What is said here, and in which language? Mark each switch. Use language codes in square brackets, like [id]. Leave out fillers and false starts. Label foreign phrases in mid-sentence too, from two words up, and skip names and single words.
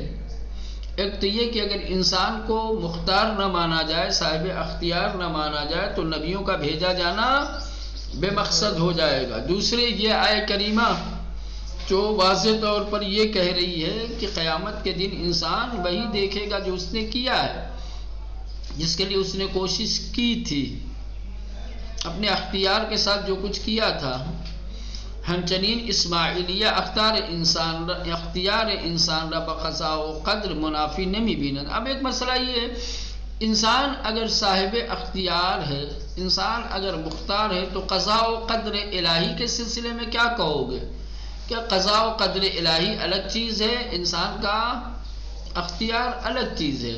[ur] ایک تو یہ کہ اگر انسان کو مختار نہ مانا جائے، صاحب اختیار نہ مانا جائے، تو نبیوں کا بھیجا جانا بے مقصد ہو جائے گا۔ دوسرے یہ آیت کریمہ جو واضح طور پر یہ کہہ رہی ہے کہ قیامت کے دن انسان وہی دیکھے گا جو اس نے کیا ہے، جس کے لیے اس نے کوشش کی تھی، اپنے اختیار کے ساتھ جو کچھ کیا تھا۔ [fa] ہمچنین اسماعیلیہ اختیار انسان را بقضاء و قدر منافی نمی بیند۔ [ur] اب ایک مسئلہ یہ ہے، انسان اگر صاحب اختیار ہے، انسان اگر مختار ہے، تو قضاء و قدر الہی کے سلسلے میں کیا کہو گے؟ کیا قضاء و قدر الہی الگ چیز ہے، انسان کا اختیار الگ چیز ہے؟